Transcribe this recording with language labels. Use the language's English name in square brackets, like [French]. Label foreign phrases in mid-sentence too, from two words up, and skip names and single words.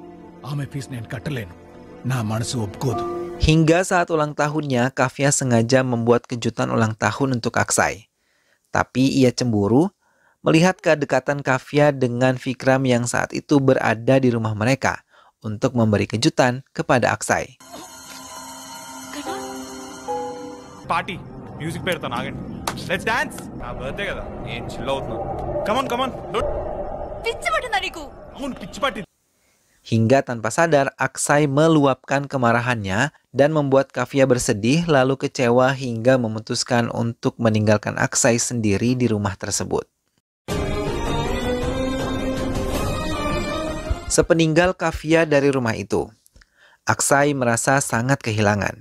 [Indonesian] Hingga saat ulang tahunnya, Kafia sengaja membuat kejutan ulang tahun untuk Aksai. Tapi ia cemburu melihat kedekatan Kafia dengan Vikram yang saat itu berada di rumah mereka untuk memberi kejutan kepada Aksai. [English] Party, music [Telugu] పెడతాను ఆగండి. [English] Let's dance. [Telugu] నా బర్త్డే కదా, నేను చిల్ అవుతున్నాను. [English] Come on. [Telugu] పిచ్చి పట్టిందా నీకు? అవును, పిచ్చి పట్టింది. [Indonesian] Hingga tanpa sadar, Aksai meluapkan kemarahannya dan membuat Kafia bersedih lalu kecewa hingga memutuskan untuk meninggalkan Aksai sendiri di rumah tersebut. Sepeninggal Kafia dari rumah itu, Aksai merasa sangat kehilangan.